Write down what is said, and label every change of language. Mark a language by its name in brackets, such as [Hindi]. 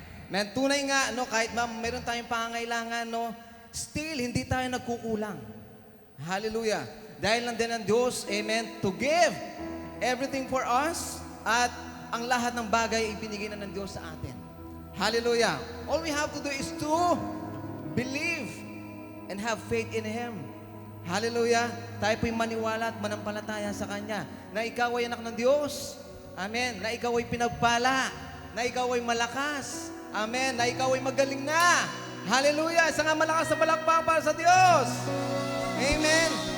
[Filipino] Man, tunay nga, no, kahit meron tayong pangangailangan, no, still, hindi tayo nagkukulang. Hallelujah. Dahil lang din ng Diyos, amen, [English] to give everything for us [Filipino] at ang lahat ng bagay ibinigay na ng Diyos sa atin. Hallelujah. [English] All we have to do is to believe and have faith in Him. Hallelujah. [Filipino] Tayo po'y maniwala at manampalataya sa Kanya na ikaw ay anak ng Diyos. Amen. Na ikaw ay pinagpala. Na ikaw ay malakas. Amen. Na ikaw ay magaling na. Hallelujah. Isa nga malakas sa palakpak para sa Diyos. Amen.